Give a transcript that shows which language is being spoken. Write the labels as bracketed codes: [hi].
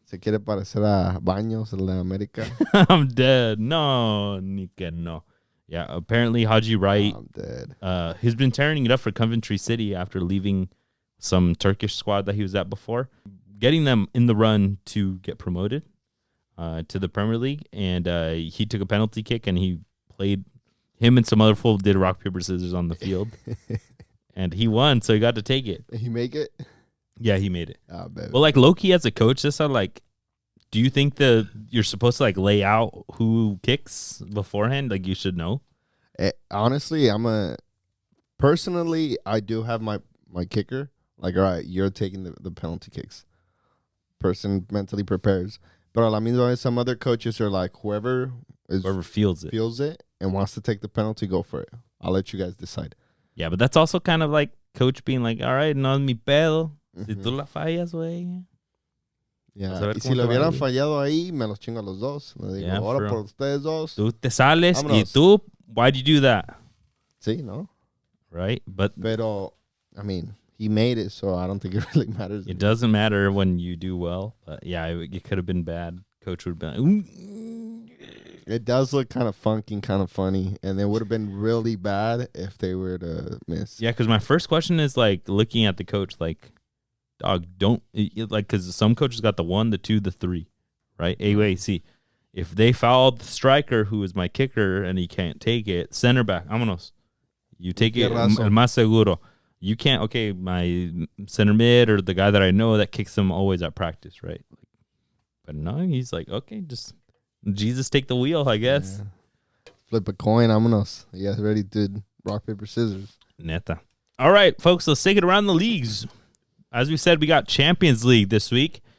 [es] Se quiere parecer a Baños en la América. [en] I'm dead. [es] No, ni que no. [en] Yeah, apparently Haji Wright. I'm dead. He's been tearing it up for Coventry City after leaving some Turkish squad that he was at before, getting them in the run to get promoted to the Premier League. And he took a penalty kick and he played. Him and some other fool did rock, paper, scissors on the field. And he won, so he got to take it. He make it? Yeah, he made it. Oh, baby. Well, like Loki as a coach, this are like, do you think you're supposed to like lay out who kicks beforehand? Like you should know. Honestly, personally, I do have my kicker. Like, all right, you're taking the penalty kicks. Person mentally prepares. But [es] a la misma vez, [en] some other coaches are like, whoever feels it and wants to take the penalty, go for it. I'll let you guys decide. Yeah, but that's also kind of like coach being like, all right, [es] no es mi pedo. Si tú la fallas, güey. [en] Yeah. [es] Y si lo hubieran fallado ahí, me los chingo a los dos. Le digo, ahora por ustedes dos. Tú te sales vámonos. Y tú, [en] why'd you do that? [es] Sí, ¿no? [en] Right? Pero, I mean, he made it, so I don't think it really matters. It doesn't matter when you do well. But yeah, it could have been bad. Coach would have been like, it does look kind of funky and kind of funny, and it would have been really bad if they were to miss. Yeah, because my first question is like looking at the coach, like, dog, don't like, because some coaches got the 1, the 2, the 3, right? A, B, C. If they fouled the striker, who is my kicker, and he can't take it, center back, [es] vámonos. [en] You take it, [es] el más seguro. [en] You can't, okay, my center mid or the guy that I know that kicks him always at practice, right? But no, he's like, okay, just Jesus take the wheel, I guess. Yeah. Flip a coin, [es] vámonos. [en] You guys ready to rock, paper, scissors? [es] Neta. [en] All right, folks, let's take it around the leagues. As we said, we got Champions League this week.